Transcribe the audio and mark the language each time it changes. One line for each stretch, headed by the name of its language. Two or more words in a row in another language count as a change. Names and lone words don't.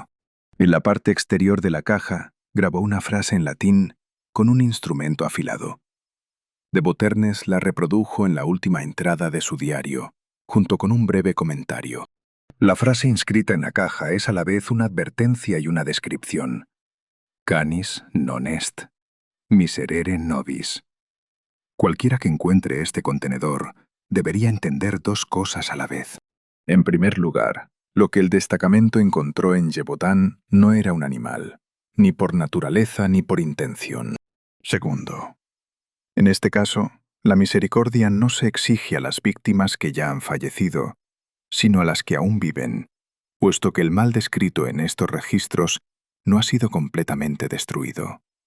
Spanish: En la parte exterior de la caja grabó una frase en latín con un instrumento afilado. De Beauterne la reprodujo en la última entrada de su diario, junto con un breve comentario. La frase inscrita en la caja es a la vez una advertencia y una descripción.
Latin: Canis non est, miserere nobis.
Spanish: Cualquiera que encuentre este contenedor debería entender 2 cosas a la vez. En primer lugar, lo que el destacamento encontró en Gévaudan no era un animal, ni por naturaleza ni por intención. Segundo, en este caso, la misericordia no se exige a las víctimas que ya han fallecido, sino a las que aún viven, puesto que el mal descrito en estos registros no ha sido completamente destruido.